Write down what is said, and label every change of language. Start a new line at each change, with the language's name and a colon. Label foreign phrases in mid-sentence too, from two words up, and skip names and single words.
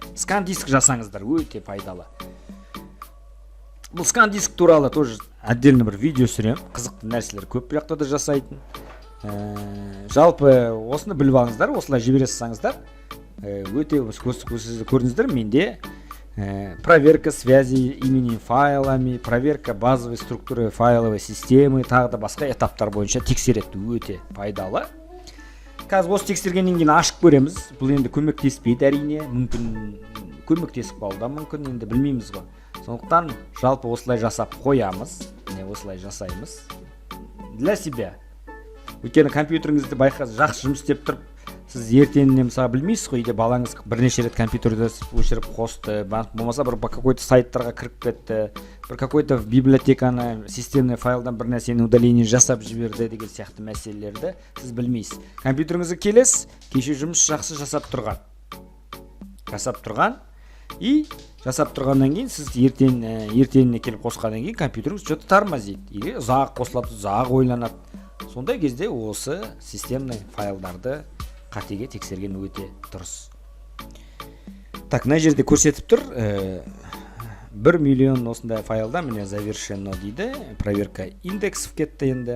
Kazakh: Скан диск жасаңыздар, өте пайдалы. Бұл скан диск туралы
Russian: тоже отдельно
Kazakh: бір видео түсірем, қызықты нәрселер көп жақта да жасайтын. Жалпы осыны біліп алыңыздар, осылай жібере салсаңыздар, өте көрдіңіздер, менде
Russian: проверка связи имени файлами, проверка базовой структуры файловой системы,
Kazakh: тағы да басқа этаптар бойынша тексереді, өте пайдалы. Қазір осы тексергеннен кейін ашып көреміз. Бұл енді көмектеспейді әрине, мүмкін көмектесіп қалуы да мүмкін, енді білмейміз ғой. Сондықтан жалпы осылай жасап қоямыз, осылай жасаймыз
Russian: для себя.
Kazakh: Өйткені компьютеріңізді байқасыз, жақсы жұмыс істеп тұрып, сіз ертеңіне мысалы білмейсіз ғой, үйде балаңыз бірнеше рет компьютерді өшіріп қосты, болмаса бір какой-то сайттарға кіріп кетті, бір какой-то библиотеканы, системный файлдан бір нәрсені удаление жасап жіберді деген сияқты мәселелерді сіз білмейсіз. Компьютеріңізге келесіз, кеше жұмыс жақсы жасап тұрған. И жасап тұрғаннан кейін сіз ертеңіне келіп қосқаннан кейін компьютеріңіз
Russian: что-то тормозит или
Kazakh: ұзақ қосылады, ұзақ ойланады. Сондай кезде осы системный файлдарды қатеге тексерген өте дұрыс. Так, мына жерде көрсетіп тұр 1 миллион осындай файлда міне завершено дейді.
Russian: Проверка индексов
Kazakh: кетті енді.